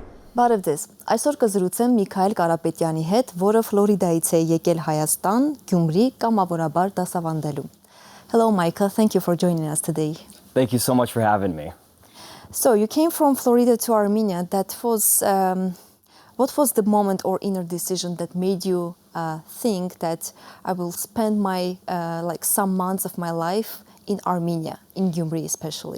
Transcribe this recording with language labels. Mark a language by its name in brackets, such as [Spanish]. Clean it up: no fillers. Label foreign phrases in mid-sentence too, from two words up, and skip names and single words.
[Armenian] Բարև ձեզ։ Այսօր կզրուցեմ Միքայել Կարապետյանի հետ, որը Ֆլորիդայից է եկել Հայաստան, Gyumri կամավորաբար դասավանդելու։ [English] Hello Michael, thank you for joining us today. Thank you so much for having me. So you came from Florida to Armenia. What was the moment or inner decision that made you think that I will spend my some months of my life in Armenia, in Gyumri especially?